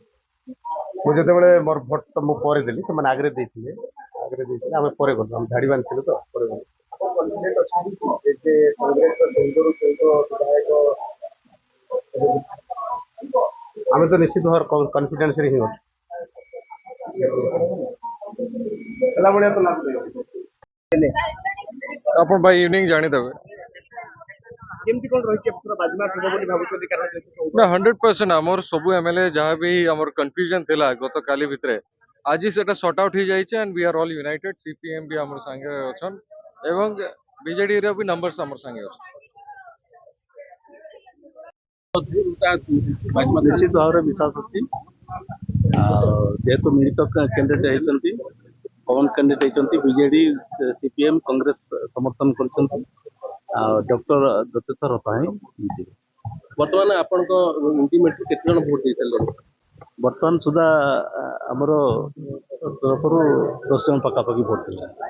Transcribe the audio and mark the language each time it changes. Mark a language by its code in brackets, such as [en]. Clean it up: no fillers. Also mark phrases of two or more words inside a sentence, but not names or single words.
[or] ମୁଁ ଯେତେବେଳେ ମୋର ଭୋଟ ତ ମୁଁ ପରେ ଦେଲି ସେମାନେ ଆଗରେ ଦେଇଥିଲେ ଆମେ ପରେ ଗଲୁ ଆମେ ଧାଡ଼ି ବାନ୍ଧିଥିଲୁ ତ ପରେ ଗଲୁ ଆମେ ତ ନିଶ୍ଚିତ ଭାବରେ କନଫିଡେନ୍ସରେ ହିଁ ଅଛୁ ହେଲା ଭଳିଆ ତ ଲାଗୁଛି ଆପଣ [en] by evening [or] ଜାଣିଦେବେ କେମିତି କ'ଣ ରହିଛି ବାଜିମାତ ହେବ ବୋଲି ଭାବୁଛନ୍ତି କାରଣ ନା 100% ଆମର ସବୁ ଏମଏଲଏ ଯାହା ବି ଆମର କନଫ୍ୟୁଜନ ଥିଲା ଗତକାଲି ଭିତରେ ଆଜି ସେଟା [en] sort out [or] ହେଇଯାଇଛି [en] and we are all united [or] सीपीएम ବି ଆମର ସାଙ୍ଗେ ଅଛନ୍ ଏବଂ ବିଜେଡି ର ବି ନମ୍ବରସ ଆମର ସାଙ୍ଗେ ଅଛନ୍ ନିଶ୍ଚିତ ଭାବରେ ବିଶ୍ୱାସ ଅଛି ଯେହେତୁ ମିଳିତ କ୍ୟାଣ୍ଡିଡେଟ୍ ହେଇଛନ୍ତି [en] common candidate [or] ହେଇଛନ୍ତି ବିଜେଡି ସିପିଏମ୍ କଂଗ୍ରେସ ସମର୍ଥନ କରିଛନ୍ତି ଆଉ ଡକ୍ଟର ଦତ୍ତେଶ୍ୱର ପାଇଁ ବର୍ତ୍ତମାନ ଆପଣଙ୍କ ଇଣ୍ଟିମେଟରେ କେତେ ଜଣ ଭୋଟ ଦେଇଥିଲେ ବର୍ତ୍ତମାନ ସୁଦ୍ଧା ଆମର ତରଫରୁ 10 ଜଣ ପାଖାପାଖି ଭୋଟ ଥିଲା